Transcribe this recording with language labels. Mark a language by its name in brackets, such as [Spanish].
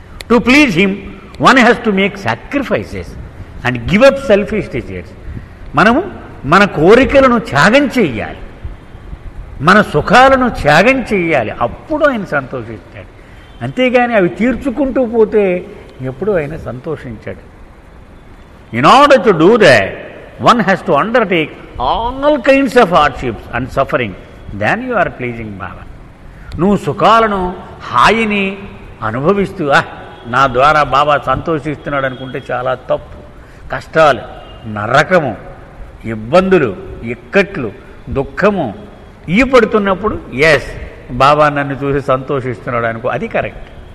[English] To please him one has to make sacrifices and give up selfish desires. [Telugu] మనము మన కోరికలను త్యాగం చెయ్యాలి, మన సుఖాలను త్యాగం చెయ్యాలి, అప్పుడు ఆయన సంతోషిస్తాడు. అంతేగాని అవి తీర్చుకుంటూ పోతే ఎప్పుడూ ఆయన సంతోషించాడు. [English] In order to do that one has to undertake all kinds of hardships and suffering, then you are pleasing Baba. [Telugu] నువ్వు సుఖాలను హాయిని అనుభవిస్తూ నా ద్వారా బాబా సంతోషిస్తున్నాడు అనుకుంటే చాలా తప్పు. కష్టాలు, నరకము, ఇబ్బందులు, ఇక్కట్లు, దుఃఖము ఈ పడుతున్నప్పుడు ఎస్ బాబా నన్ను చూసి సంతోషిస్తున్నాడు అనుకో, అది కరెక్ట్.